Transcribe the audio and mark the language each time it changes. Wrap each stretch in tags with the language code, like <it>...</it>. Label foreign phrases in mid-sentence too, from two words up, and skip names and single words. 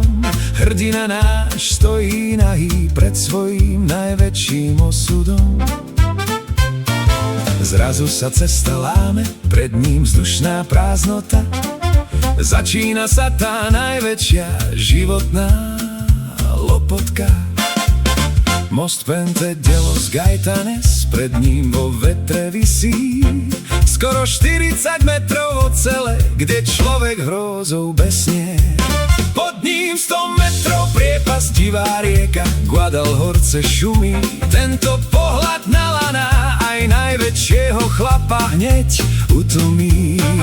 <sk>Hrdina náš stojí nahý pred svojím najväčším osudom. Zrazu sa cesta láme, pred ním vzdušná prázdnota. Začína sa tá najväčšia životná lopotka. Most Puente de los Gaitanes, pred ním vo vetre visí. Skoro 40 metrov od cele, kde človek hrôzou besnie. Pod ním 100 metrov priepas, divá rieka, Guadalhorce šumí. Tento pohľad na laná aj najväčšieho chlapa hneď utlmí.</sk>